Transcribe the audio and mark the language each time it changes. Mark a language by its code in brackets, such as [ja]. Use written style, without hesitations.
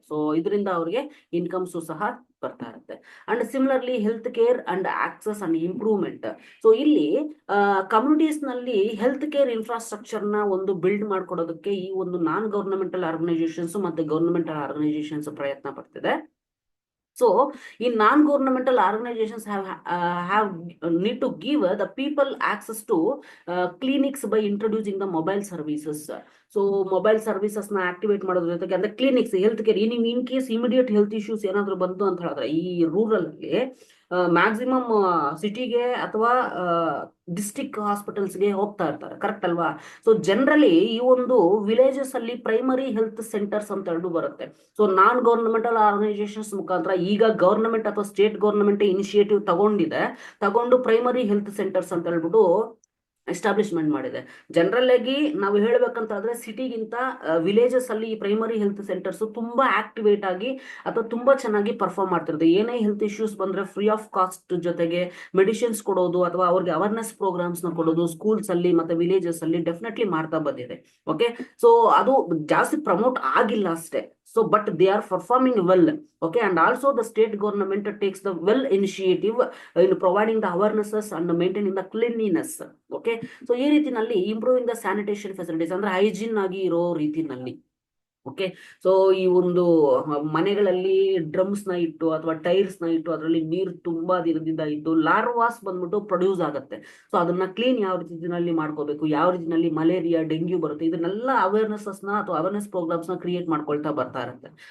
[kn] So ಇದರಿಂದ ಅವ್ರಿಗೆ incomes ಸಹ ಬರ್ತಾ ಇರುತ್ತೆ. [en] And similarly health care and access and improvement. [kn] So ಇಲ್ಲಿ ಕಮ್ಯುನಿಟೀಸ್ ನಲ್ಲಿ ಹೆಲ್ತ್ ಕೇರ್ ಇನ್ಫ್ರಾಸ್ಟ್ರಕ್ಚರ್ ನ ಒಂದು ಬಿಲ್ಡ್ ಮಾಡ್ಕೊಡೋದಕ್ಕೆ ಈ ಒಂದು ನಾನ್ ಗವರ್ನಮೆಂಟಲ್ ಆರ್ಗನೈಸೇಷನ್ಸ್ ಮತ್ತೆ ಗವರ್ನಮೆಂಟಲ್ ಆರ್ಗನೈಸೇಷನ್ಸ್ ಪ್ರಯತ್ನ ಪಡ್ತಿದೆ. [en] So, in non-governmental organizations have need to give the people access to clinics by introducing the mobile services. [kn] So, mobile services na activate ಮಾಡೋದ್ರ ಜೊತೆಗೆ ಅಂದ್ರೆ clinics health care in case immediate health issues ಏನಾದ್ರು ಬಂತು ಅಂತ ಹೇಳಿದ್ರೆ ಈ rural ಅಲ್ಲಿ maximum ಸಿಟಿಗೆ ಅಥವಾ ಡಿಸ್ಟ್ರಿಕ್ಟ್ ಹಾಸ್ಪಿಟಲ್ಸ್ಗೆ ಹೋಗ್ತಾ ಇರ್ತಾರೆ, ಕರೆಕ್ಟ್ ಅಲ್ವಾ? ಸೊ ಜನರಲಿ ಈ ಒಂದು ವಿಲೇಜಸ್ ಅಲ್ಲಿ ಪ್ರೈಮರಿ ಹೆಲ್ತ್ ಸೆಂಟರ್ಸ್ ಅಂತ ಹೇಳಿ ಬರುತ್ತೆ. ಸೊ ನಾನ್ ಗವರ್ನಮೆಂಟಲ್ ಆರ್ಗನೈಸೇಷನ್ಸ್ ಮುಖಾಂತರ ಈಗ ಗವರ್ನಮೆಂಟ್ ಅಥವಾ ಸ್ಟೇಟ್ ಗವರ್ನಮೆಂಟ್ ಇನಿಷಿಯೇಟಿವ್ ತಗೊಂಡು ಪ್ರೈಮರಿ ಹೆಲ್ತ್ ಸೆಂಟರ್ಸ್ ಅಂತ ಹೇಳ್ಬಿಟ್ಟು ಎಸ್ಟಾಬ್ಲಿಷ್ಮೆಂಟ್ ಮಾಡಿದೆ. ಜನರಲ್ ಆಗಿ ನಾವು ಹೇಳ್ಬೇಕಂತಾದ್ರೆ ಸಿಟಿಗಿಂತ ವಿಲೇಜಸ್ ಅಲ್ಲಿ ಈ ಪ್ರೈಮರಿ ಹೆಲ್ತ್ ಸೆಂಟರ್ಸ್ ತುಂಬಾ ಆಕ್ಟಿವೇಟ್ ಆಗಿ ಅಥವಾ ತುಂಬಾ ಚೆನ್ನಾಗಿ ಪರ್ಫಾರ್ಮ್ ಮಾಡ್ತಿರುತ್ತೆ. ಏನೇ ಹೆಲ್ತ್ ಇಶ್ಯೂಸ್ ಬಂದ್ರೆ ಫ್ರೀ ಆಫ್ ಕಾಸ್ಟ್ ಜೊತೆಗೆ ಮೆಡಿಸಿನ್ಸ್ ಕೊಡೋದು ಅಥವಾ ಅವ್ರಿಗೆ ಅವೇರ್ನೆಸ್ ಪ್ರೋಗ್ರಾಮ್ಸ್ ನ ಕೊಡೋದು ಸ್ಕೂಲ್ಸ್ ಅಲ್ಲಿ ಮತ್ತೆ ವಿಲೇಜಸ್ ಅಲ್ಲಿ ಡೆಫಿನೆಟ್ಲಿ ಮಾಡ್ತಾ ಬಂದಿದೆ. ಓಕೆ, ಸೊ ಅದು ಜಾಸ್ತಿ ಪ್ರಮೋಟ್ ಆಗಿಲ್ಲ ಅಷ್ಟೇ. [en] So, but they are performing well. Okay, and also the state government takes the well initiative in providing the awarenesses and maintaining the cleanliness. [kn] Okay, so ಈ ರೀತಿನಲ್ಲಿ [en] improving the sanitation facilities [kn] ಅಂದ್ರೆ hygiene ಆಗಿ ಇರೋ ರೀತಿನಲ್ಲಿ. Okay, so ಈ ಒಂದು ಮನೆಗಳಲ್ಲಿ drums ನ ಇಟ್ಟು ಅಥವಾ ಟೈರ್ಸ್ ನ ಇಟ್ಟು ಅದರಲ್ಲಿ ನೀರು ತುಂಬಾ ದಿನದಿಂದ ಇದ್ದು ಲಾರ್ವಾಸ್ ಬಂದ್ಬಿಟ್ಟು ಪ್ರೊಡ್ಯೂಸ್ ಆಗುತ್ತೆ. ಸೊ ಅದನ್ನ ಕ್ಲೀನ್ ಯಾವ ರೀತಿನಲ್ಲಿ ಮಾಡ್ಕೋಬೇಕು, ಯಾವ ರೀತಿನಲ್ಲಿ ಮಲೇರಿಯಾ ಡೆಂಗ್ಯೂ ಬರುತ್ತೆ, ಇದನ್ನೆಲ್ಲ ಅವೇರ್ನೆಸಸ್ ನ ಅಥವಾ ಅವೇರ್ನೆಸ್ ಪ್ರೋಗ್ರಾಮ್ಸ್ ನ ಕ್ರಿಯೇಟ್ ಮಾಡ್ಕೊಳ್ತಾ ಬರ್ತಾ ಇರುತ್ತೆ.